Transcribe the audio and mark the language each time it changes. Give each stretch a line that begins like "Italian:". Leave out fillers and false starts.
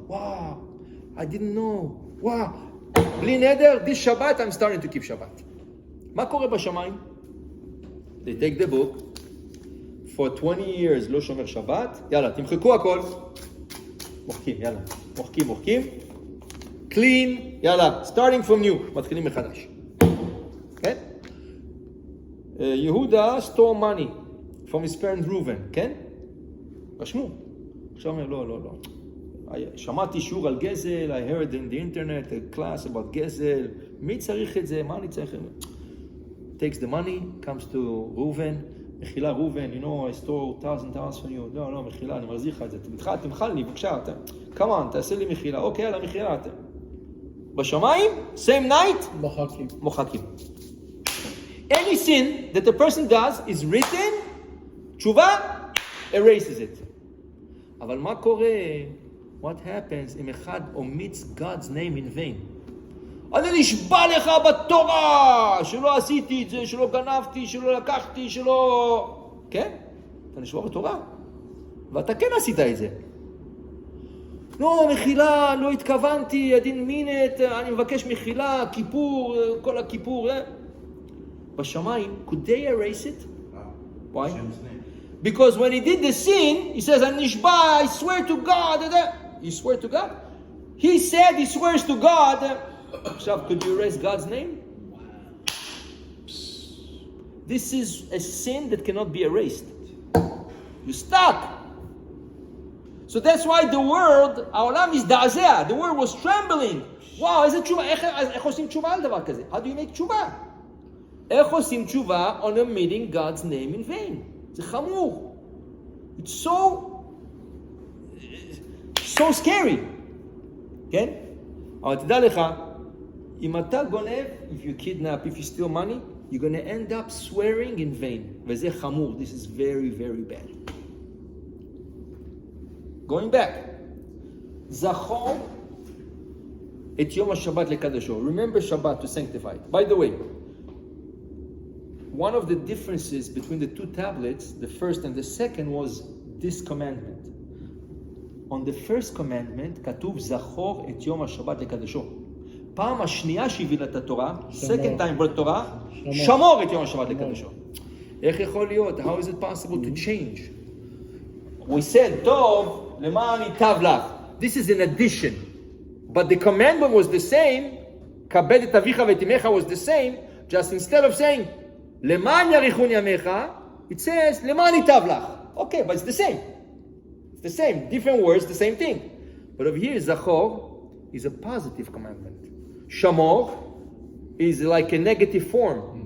English: Wow, I didn't know. Wow, bli neder, this Shabbat I'm starting to keep Shabbat.
Hebrew: מה קורה בשמיים?
English: They take the book. For 20 years
Hebrew: לא שומר שבת. יאללה, תמחקו הכל. מוחקים.
English: Clean,
Hebrew: יאללה,
English: starting from new.
Hebrew: מתחילים מחדש. כן?
English: יהודה stole money from his parent Reuven,
Hebrew: כן? רשמו. עכשיו אומר, לא. שמעתי שיעור על גזל,
English: I heard in the internet a class about גזל.
Hebrew: מי צריך את זה? מה אני צריך?
English: Takes the money, comes to
Hebrew: Reuven. מחילה ראובן,
English: you know, I stole $1,000 from you.
Hebrew: לא, מחילה, אני מחזיר לך את זה. תמחל לי, בבקשה,
English: come on,
Hebrew: תעשה לי מחילה. אוקיי, יאללה, מחילה. בשמיים,
English: same night,
Hebrew: מוחקים.
English: Any sin that the person does is written,
Hebrew: תשובה,
English: erases it.
Hebrew: אבל מה קורה?
English: What happens
Hebrew: אם אחד
English: omits God's name in vain?
Hebrew: אני נשבע לך בתורה שלא עשיתי את זה, שלא גנבתי, שלא לקחתי, שלא... כן? אתה נשבע בתורה. ואתה כן עשית את זה. לא, מחילה, לא התכוונתי,
English: I didn't mean it,
Hebrew: אני מבקש מחילה, כיפור, כל הכיפור. בשמיים,
English: could they erase it? Why? Because when he did the sin, he says, "Anishba, I swear to God." You swear to God? He said he swears to God. Shav, could you erase God's name? This is a sin that cannot be erased. You're stuck. So that's why the world,
Hebrew: העולם מזדעזע.
English: The world was trembling.
Hebrew: וואו, איזה תשובה, איך עושים תשובה על דבר כזה?
English: How do you make תשובה?
Hebrew: איך עושים תשובה
English: on omitting God's name in vain?
Hebrew: זה חמור.
English: It's so scary. כן?
Hebrew: אבל תדע לך, אם אתה גונב,
English: if you kidnap, if you steal money, you're going to end up swearing in vain.
Hebrew: וזה חמור.
English: This is very, very bad. Going back.
Hebrew: זכור את יום השבת לקדשו.
English: Remember Shabbat to sanctify it. By the way, one of the differences between the two tablets, the first and the second, was this commandment. On the first commandment,
Hebrew: כתוב זכור את יום השבת לקדשו. פעם השנייה שהביא את התורה,
English: second time brought
Hebrew: תורה, שמור את יום השבת לקדשו. איך יכול להיות?
English: How is it possible to change? We said,
Hebrew: טוב, למען ייטב לך.
English: This is an addition. But the commandment was the same.
Hebrew: כבד את אביך ואת אמך
English: was the same. Just instead of saying,
Hebrew: למען יאריכון ימיך,
English: it says,
Hebrew: למען ייטב לך.
English: Okay, but it's the same. It's the same. Different words, the same thing. But over here, זכור is a positive commandment.
Hebrew: שמור is like a negative form.